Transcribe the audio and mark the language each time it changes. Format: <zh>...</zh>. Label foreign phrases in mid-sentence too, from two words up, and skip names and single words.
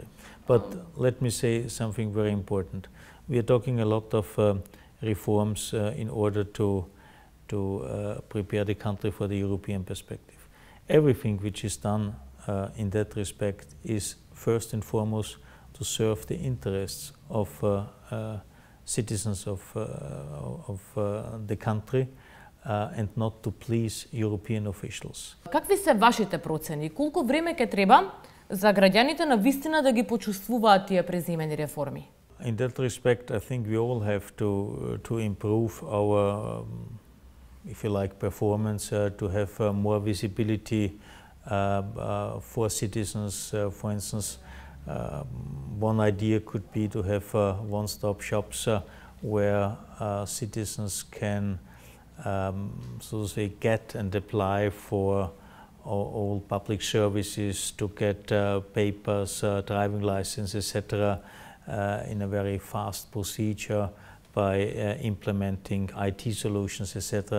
<en>But let me say something very important. We are talking a lot of reforms in order to prepare the country for the European perspective. Everything which is done in that respect is first and foremost to serve the interests of citizens of the country and not to please European officials.</en> <mk>Какви се вашите процени? Колку време ќе треба за граѓаните на вистина да ги почувствуваат тие преземени реформи?</mk> <en>In that respect, I think we all have to improve our, if you like, performance, to have more visibility for citizens. For instance, one idea could be to have one-stop shops where citizens can, so to say, get and apply for all public services, to get papers, driving license, etc., in a very fast procedure by implementing IT solutions, etc.</en>